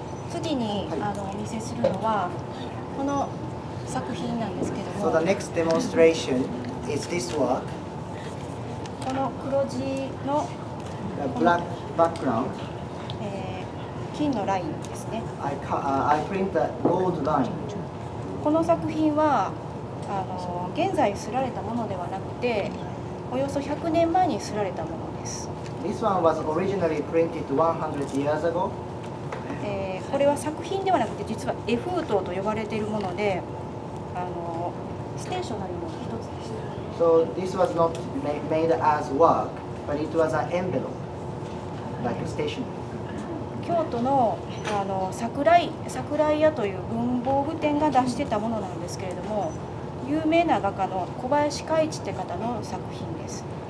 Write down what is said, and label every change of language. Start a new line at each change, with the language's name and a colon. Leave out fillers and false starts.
Japanese: 次にお見せするのはこの作品なんですけど
English: So
Japanese: も、
English: the next demonstration is this work,
Japanese: この黒地の、
English: the black background.
Japanese: 金のラインですね。
English: I print the gold line.
Japanese: この作品は現在刷られたものではなくて、およそ100年前に刷られたものです。
English: This one was originally printed 100 years ago.
Japanese: これは作品ではなくて実は絵封筒と呼ばれているもので、ステーショナリーの一つです。
English: So this was not made as work, but it was an envelope, like a stationery.
Japanese: 京都の桜井屋という文房具店が出してたものなんですけれども、有名な画家の小林海一って方の作品です。